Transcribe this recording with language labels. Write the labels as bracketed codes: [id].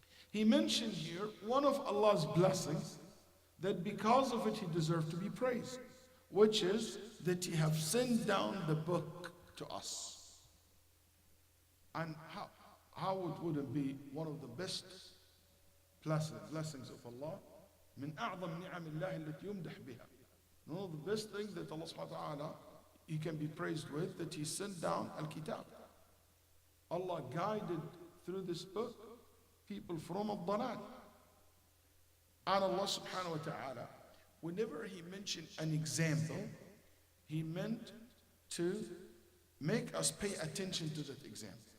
[en] He mentioned here one of Allah's blessings that because of it he deserved to be praised, which is that He have sent down the book to us. And how would it be one of the best blessings of Allah? [ar] من أعظم نعم الله التي يمدح بها. [en] One of the best things that Allah subhanahu wa ta'ala He can be praised with, that He sent down Al-Kitab. Allah guided through this book people from al-dalal. And Allah subhanahu wa ta'ala, whenever He mentioned an example, He meant to make us pay attention to that example.